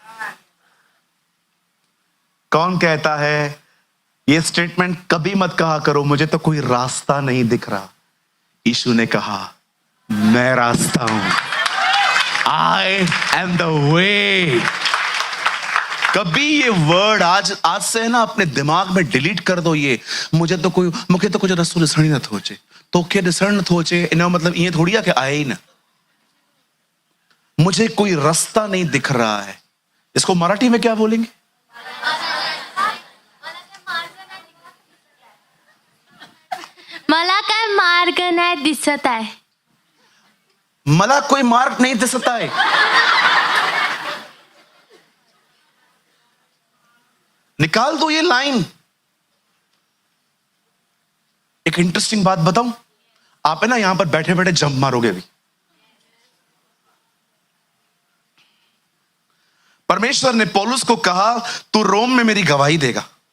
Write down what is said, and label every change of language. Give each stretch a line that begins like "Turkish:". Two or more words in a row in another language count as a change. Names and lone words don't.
Hindi: कौन कहता है ये स्टेटमेंट कभी मत कहा करो, मुझे तो कोई रास्ता नहीं दिख रहा। यीशु ने कहा, मैं रास्ता हूं,
English: I am the way.
Hindi: कभी ये वर्ड आज से ना अपने दिमाग में डिलीट कर दो। ये मुझे तो कुछ
Sindhi: रस्तों ॾिसण न थो अचे, तोखे ॾिसण न थो अचे,
Hindi: इन मतलब ये थोड़ी है कि आए ही ना, मुझे कोई रास्ता नहीं दिख रहा है। इसको मराठी में क्या बोलेंगे?
Marathi: मला काय मार्ग नाही दिसत आहे.
Hindi: मला कोई मार्ग नहीं दिसत है. निकाल दो ये लाइन. एक इंटरेस्टिंग बात बताऊं, आप है ना यहां पर बैठे बैठे जंप मारोगे अभी. परमेश्वर ने पौलुस को कहा तू रोम में मेरी गवाही देगा.